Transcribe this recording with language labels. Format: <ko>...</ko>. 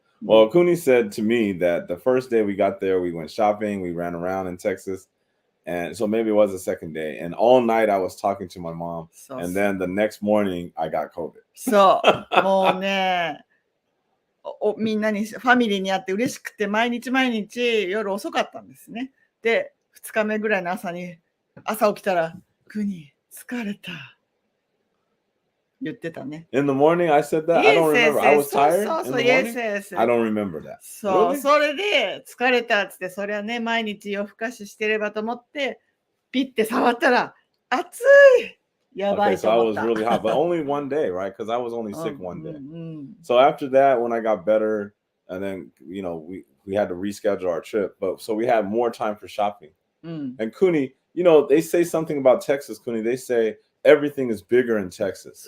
<en>Well, Kuni said to me that the first day we got there, we went shopping, we ran around in Texas, and so maybe it was the second day. And all night I was talking to my mom, and then the next morning I got COVID.</en> <ja>そう、もうね、みんなにファミリーに会って嬉しくて毎日夜遅かったんですね。で、2日目ぐらいの朝起きたら、Kuni、疲れた。言ってたね。</ja> <en>In the morning, I said that. I don't remember. I was tired. In the morning? I don't remember that.</en> <ja>そう、それで疲れたっつって、それはね、毎日夜更かししてればと思って、ピッて触ったら、暑い！やばいと思った。</ja> <en>Okay, so I was really hot, but only one day, right? Because I was only sick one day. So after that, when I got better, and then, we had to reschedule our trip, but so we had more time for shopping. And Kuni, they say something about Texas, Kuni. They say, everything is bigger in Texas.</en>